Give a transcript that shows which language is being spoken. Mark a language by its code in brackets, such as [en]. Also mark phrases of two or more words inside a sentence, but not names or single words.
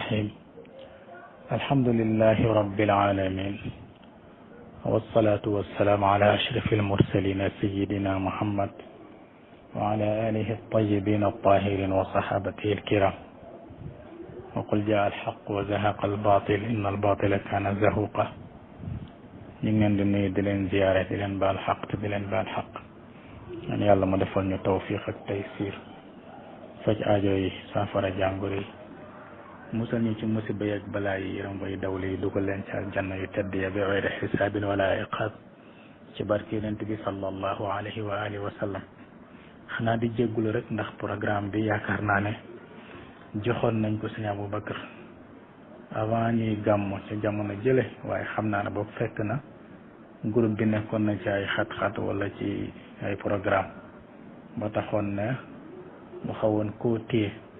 [ar] الرحيم الحمد لله رب العالمين والصلاة والسلام على أشرف المرسلين سيدنا محمد وعلى آله الطيبين الطاهرين وصحابته الكرام وقل جاء الحق وزهق الباطل إن الباطل كان زهوقا [wo] ñu ngi leen di nuyu di leen ziyaare di leen baal xaq te di leen baal xaq man yàlla ma defal ñu tawfiq ak taysiir faj aajo yi saafara jàngoro yi musal ñu ci musiba yi ak balaa yi yaram bay dawle yi dugal leen ci aljanna yu tedd ya [ar] بغير حساب ولا عقاب [wo] ci barke yonent bi [ar] صلى الله عليه وعلى آله وسلم [wo] xanaa di jéggulu rek ndax programme bi yaakaar naa ne joxoon nañ ko sëñ Aboubacar avant ñuy gàmmu ca jamono jële waaye xam naa ne boobu fekk na groupe bi nekkoon na ci ay xat-xat wala ci ay programme ba taxoon ne mu xawoon koo téye